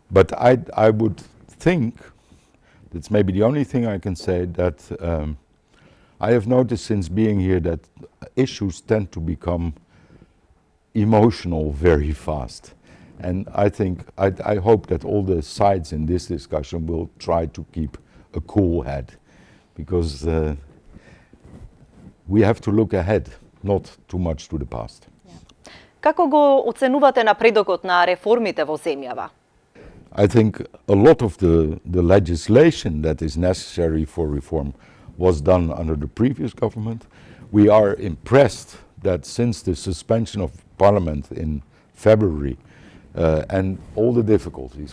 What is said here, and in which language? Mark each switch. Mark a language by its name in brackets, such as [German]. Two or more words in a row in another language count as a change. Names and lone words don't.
[English] But I would think, that's maybe the only thing I can say, that I have noticed since being here that issues tend to become emotional very fast. And I think, I hope that all the sides in this discussion will try to keep a cool head, because we have to look ahead, not too much to the past. [Macedonian] Како го оценувате напредокот на реформите во земјава? [English] I think a lot of the legislation that is necessary for reform was done under the previous government. We are impressed that since the suspension of Parliament in February and all the difficulties